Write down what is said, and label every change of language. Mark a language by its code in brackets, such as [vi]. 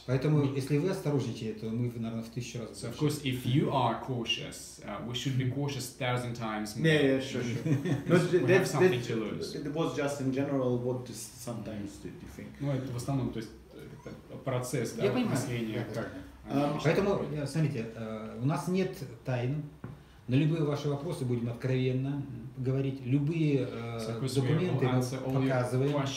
[ru] Поэтому, если вы осторожничаете, то мы, наверное, в 1000 раз. [en] So, of course, if you are cautious, we should be cautious 1000 times more. Yeah, sure. We have something to lose. It was just in general what is sometimes do you think? [ru] Ну, это в основном, то есть, процесс, да, мышления. Поэтому, смотрите, у нас нет тайн. На любые ваши вопросы будем откровенно говорить. Любые документы мы показываем.